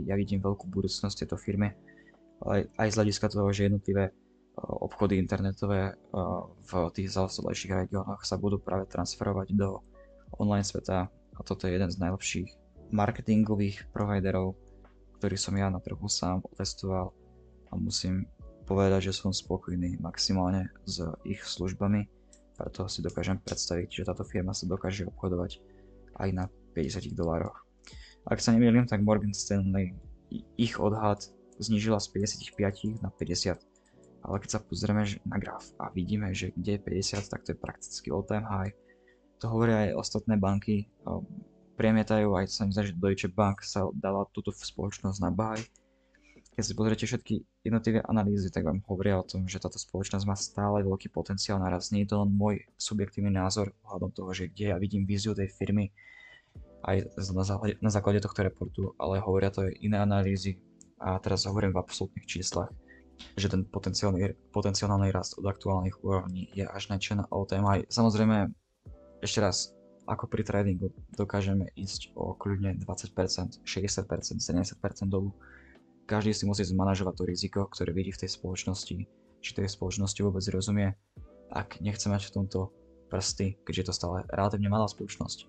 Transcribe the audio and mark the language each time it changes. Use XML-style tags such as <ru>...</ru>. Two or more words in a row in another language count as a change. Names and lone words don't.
<sk>Ja vidím veľkú budúcnosť tejto firme, aj z hľadiska toho, že jednotlivé obchody internetové v tých zaostalejších regiónoch sa budú práve transferovať do online sveta, a toto je jeden z najlepších marketingových providerov, ktorý som ja na trhu sám otestoval, a musím povedať, že som spokojný maximálne s ich službami, preto si dokážem predstaviť, že táto firma sa dokáže obchodovať aj na $50. Ak sa nemýlim, tak Morgan Stanley ich odhad znížila z 55 na 50. Ale keď sa pozrieme na graf a vidíme, že kde je 50, tak to je prakticky</sk> <en>all time high.</en> <sk>To hovoria aj ostatné banky. Premietajú aj sa mi zdá, že Deutsche Bank sa dala túto spoločnosť na buy. Keď si pozriete všetky jednotlivé analýzy, tak vám hovoria o tom, že táto spoločnosť má stále veľký potenciál na rast. Nie je to len môj subjektívny názor ohľadom toho, že kde ja vidím víziu tej firmy aj na základe tohto reportu, ale hovoria to aj iné analýzy a teraz hovorím v absolútnych číslach, že ten potenciálny rast od aktuálnych úrovní je až na</sk> <en>all-time high.</en> <sk>Samozrejme, ešte raz, ako pri tradingu dokážeme ísť o kľudne 20%, 60%, 70% dolu. Každý si musí zmanažovať to riziko, ktoré vidí v tej spoločnosti, či tej spoločnosti vôbec rozumie. Ak nechce mať v tomto prsty, keďže je to stále relatívne malá spoločnosť.</sk>